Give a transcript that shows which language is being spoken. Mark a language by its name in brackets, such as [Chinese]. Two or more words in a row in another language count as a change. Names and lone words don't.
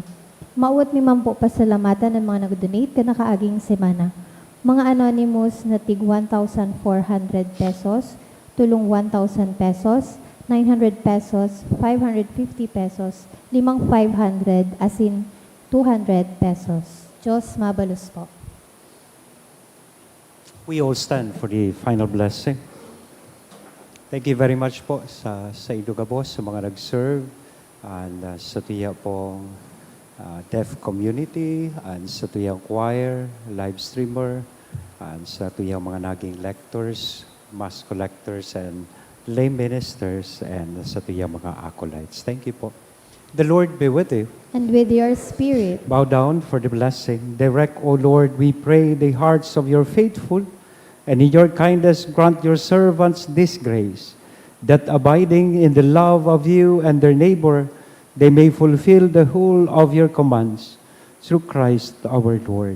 [Bikol] Maawat mi man po pasalamatan ng mga nag-donate ka nakaaging semana. Mga anonymous na tig 1,400 pesos, tulong 1,000 pesos, 900 pesos, 550 pesos, 500 asin 200 pesos. Diyos mabalus po. [English] We all stand for the final blessing. Thank you very much [Bikol] po sa Ilugabos, sa mga nag-serve, and sa tuya pong [English] deaf community, [Bikol] and sa tuyang [English] choir, live streamer, [Bikol] and sa tuyang mga naging lectors, [English] mass collectors, and lay ministers, and [Bikol] sa tuyang mga [English] acolytes. Thank you po. The Lord be with you. And with your spirit. Bow down for the blessing. Direct, O Lord, we pray, the hearts of your faithful, and in your kindness grant your servants this grace, that abiding in the love of you and their neighbor, they may fulfill the whole of your commands, through Christ our Lord.